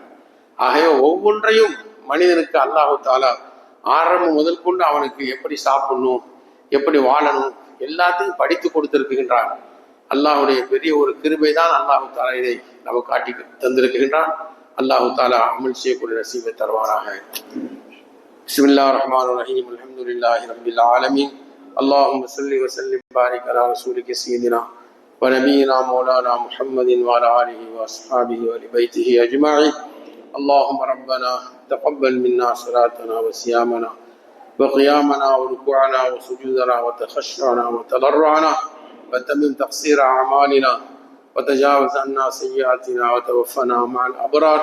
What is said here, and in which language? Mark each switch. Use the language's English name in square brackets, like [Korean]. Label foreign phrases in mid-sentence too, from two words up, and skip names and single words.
[Tamil] ஆகவே ஒவ்வொன்றையும் மனிதனுக்கு [Arabic] الله تعالى [Tamil] ஆரம்பம் முதல் கொண்டு அவனுக்கு எப்படி சாப்பிடணும், எப்படி வாழணும், எல்லாத்தையும் படித்து கொடுத்திருக்கின்றான். அல்லாஹுடைய பெரிய ஒரு கிருபை தான் [Arabic] الله تعالى [Tamil] இதை நமக்கு காட்டி தந்திருக்கின்றான். [Arabic] الله تعالى [Tamil] அமல் செய்யக்கூடிய நசீபை தருவாராக. [Arabic] بسم الله الرحمن الرحيم. الحمد لله رب العالمين. اللهم صل وسلم وبارك على رسولك سيدنا ونبينا مولانا محمد وعلى آله وأصحابه ولبيته أجمعين. اللهم ربنا تقبل منا صلاتنا وصيامنا وقيامنا وركوعنا وسجودنا وتخشعنا وتضرعنا وتمم تقصير أعمالنا وتجاوز عنا سيئاتنا وتوفنا مع الأبرار.